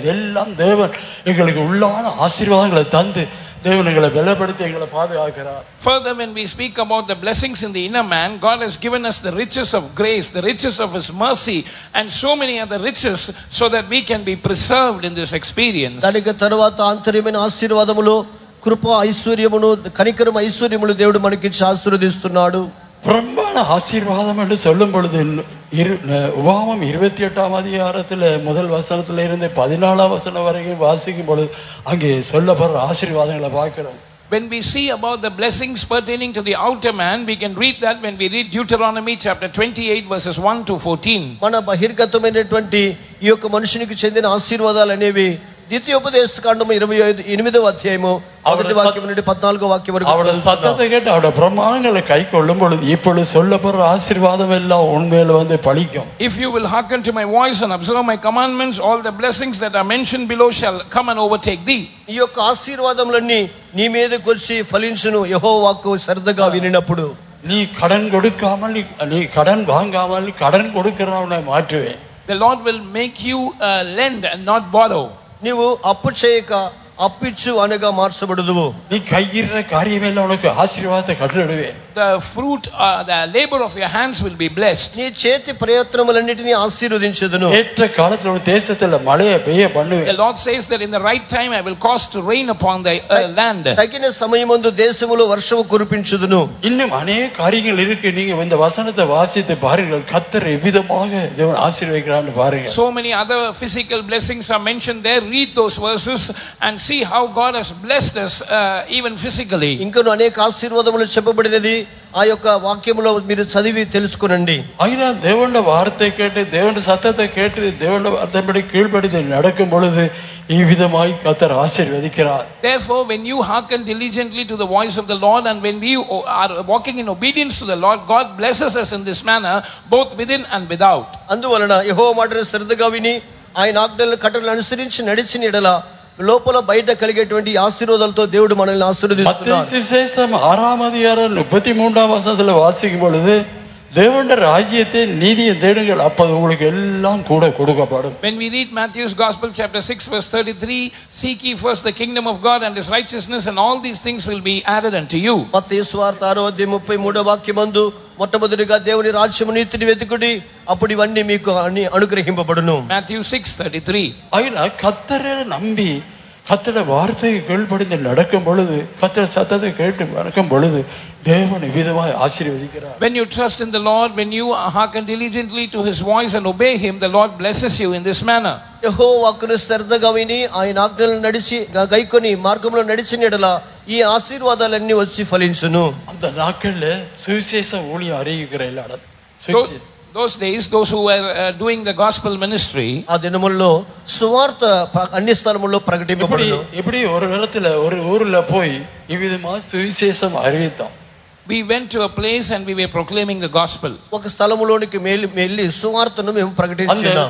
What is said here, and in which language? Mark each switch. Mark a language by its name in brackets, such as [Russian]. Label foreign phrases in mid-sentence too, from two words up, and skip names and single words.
[Tamil] இதெல்லாம் தேவன் எங்களுக்கு உள்ளான ஆசீர்வாதங்களை தந்து தேவன் எங்களை பலப்படுத்தி எங்களை பாதுகாக்கிறார். [English] Further, when we speak about the blessings in the inner man, God has given us the riches of grace, the riches of His mercy, and so many other riches, so that we can be preserved in this experience. [Telugu] దానికి తరువాత ఆంతర్యమైన ఆశీర్వాదములు, కృప ఐశ్వర్యమును, కనికరం ఐశ్వర్యములు దేవుడు మనకిచ్చి ఆశీర్వదిస్తున్నాడు. [Tamil] பிரம்மாண ஆசீர்வாதம் என்று சொல்லும் பொழுது உபாகமம் 28ஆம் அதிகாரத்தில் முதல் வசனத்தில் இருந்து 14ஆம் வசனம் வரைக்கும் வாசிக்கும் பொழுது அங்கே சொல்லப்படுற ஆசீர்வாதங்களை பார்க்கிறோம். [English] When we see about the blessings pertaining to the outer man, we can read that when we read Deuteronomy chapter 28 verses 1 to 14. [Telugu] మన బహిర్గతమైనటువంటి ఈ యొక్క మనుషునికి చెందిన ఆశీర్వాదాలు అనేవి ద్వితీయోపదేశ కాండము 28వ అధ్యాయము 1వ వాక్యం నుండి 14వ వాక్యం వరకు. [Tamil] அவருடைய சத்தத்தை கேட்டு அவருடைய பிரமாணங்களை கை கொள்ளும் பொழுது இப்பொழுது சொல்லப்படுற ஆசீர்வாதம் எல்லாம் உண்மையில வந்து பலிக்கும். [English] If you will hearken to my voice and observe my commandments, all the blessings that are mentioned below shall come and overtake thee. [Telugu] ఈ యొక్క ఆశీర్వాదములన్నీ నీ మీదకి వచ్చి ఫలించును యెహోవా వాక్కు శ్రద్ధగా వినినప్పుడు. [Tamil] நீ கடன் கொடுக்காமல், நீ கடன் வாங்காமல் கடன் கொடுக்கிறவனை மாற்றுவேன். [English] The Lord will make you lend and not borrow. [Telugu] నీవు అప్పు చేయక అప్పిచ్చు అనగా మార్చబడుదువు. [Tamil] நீ கையிற காரியமெல்லாம் உனக்கு ஆசீர்வாதத்தை கட்டளையிடுவேன். [English] The fruit, the labor of your hands will be blessed. [Telugu] నీ చేతి ప్రయత్నములన్నిటిని ఆశీర్వదించెదను. [Tamil] ஏற்ற காலத்துல ஒரு தேசத்துல மழையை பெய்ய பண்ணுவேன். [English] The Lord says that in the right time I will cause to rain upon the land. [Telugu] తగిన సమయమందు దేశములో వర్షము కురిపించుదును. [Tamil] இன்னும் அநேக காரியங்கள் இருக்கு. நீங்க இந்த வசனத்தை வாசித்து பாருங்கள், கர்த்தர் எவ்விதமாக தேவன் ஆசீர்வதிக்கிறான்னு பாருங்க. [English] So many other physical blessings are mentioned there. Read those verses and see how God has blessed us even physically. [Telugu] ఇంకను అనేక ఆశీర్వాదములు చెప్పబడినది ఆ యొక్క వాక్యములో మీరు చదివి తెలుసుకునండి. అయినా దేవుని [Tamil] వార్த்தை கேட்டு, దేవుని சத்தத்தை கேட்டு, దేవుని வார்த்தைப்படி கீழ்ப்படிந்து நடக்கும் பொழுது இவ்விதமாய் கர்த்தர் ஆசீர்வதிக்கிறார். [English] Therefore, when you hearken diligently to the voice of the Lord and when we are walking in obedience to the Lord, God blesses us in this manner both within and without. [Telugu] అందువలన యెహోవా మాటను శ్రద్ధగా విని ఆయన ఆజ్ఞలను కట్టడలను అనుసరించి నడిచిన ఎడల లోపల బయట కలిగేటువంటి ఆశీర్వాదాలతో దేవుడు మనల్ని ఆశీర్వదిస్తున్నాడు. మత్తయి సువిశేషం [Tamil] 6ஆம் அதிகாரம் 33ஆம் வசனத்துல வாசிக்கும் பொழுது தேவனுடைய ராஜ்யத்தை நீதியை தேடுங்கள், அப்போது உங்களுக்கு எல்லாம் கூட கொடுக்கப்படும். [English] When we read Matthew's Gospel chapter 6 verse 33, seek ye first the kingdom of God and His righteousness, and all these things will be added unto you. [Telugu] మత్తయి సువార్త 6:33 వాక్యమందు మొట్టమొదటిగా దేవుని రాజ్యము నీతిని వెతుకుడి, అప్పుడు ఇవన్నీ మీకు అనుగ్రహింపబడును. [English] Matthew 6:33. [Tamil] అయినా కర్తரை నம்பி கர்த்தருடைய வார்த்தையை கீழ்ப்படிந்து நடக்கும் பொழுது, கர்த்தர் சத்தத்தை கேட்டு நடக்கும் பொழுது தேவன் விதமாய் ஆசீர்வதிக்கிறார். [English] When you trust in the Lord, when you hearken diligently to His voice and obey Him, the Lord blesses you in this manner. [Telugu] యెహోవా వాక్కును శ్రద్ధగా విని ఆయన ఆజ్ఞలను నడిచి గైకొని మార్గంలో నడిచిన ఎడల ఈ ఆశీర్వాదాలన్నీ వచ్చి ఫలించును. [Tamil] அந்த நாட்கள்ல சுவிசேஷ ஊழியம் அறிவிக்கிற எல்லாரும் [English] Those days, those who were doing the gospel ministry, [Telugu] ఆ దినముల్లో సువార్త అన్ని స్థలముల్లో ప్రకటింపబడును. [Tamil] இப்படி ஒரு இடத்துல ஒரு ஊர்ல போய் இவ்விதமா சுவிசேஷம் அறிவித்தோம். [English] we went to a place and we were proclaiming the gospel. [Telugu] ఒక స్థలములోనికి వెళ్ళి సువార్తను మేము ప్రకటించాం.